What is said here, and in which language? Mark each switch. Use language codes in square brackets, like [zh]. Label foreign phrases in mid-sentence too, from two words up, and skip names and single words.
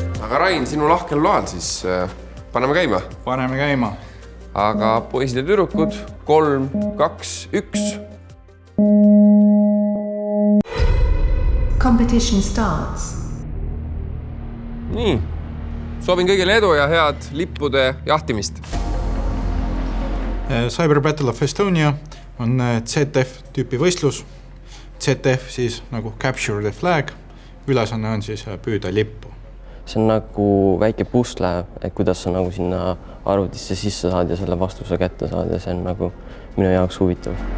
[et] aga Rain, sinu lahkel loal siis paneme käima. Paneme käima. Aga poisid ja tüdrukud, 3, 2, 1. [en] Competition starts. [et] Nii, soovin kõigile edu ja head lippude jahtimist. Cyber Battle of Estonia on ZF tüüpi võistlus. ZF siis nagu [en] Capture the Flag, [et] ülesanne on siis püüda lippu. See on nagu väike pusle, et kuidas sa nagu sinna arvutisse sisse saad ja selle vastuse kätte saad ja see on nagu minu jaoks huvitav.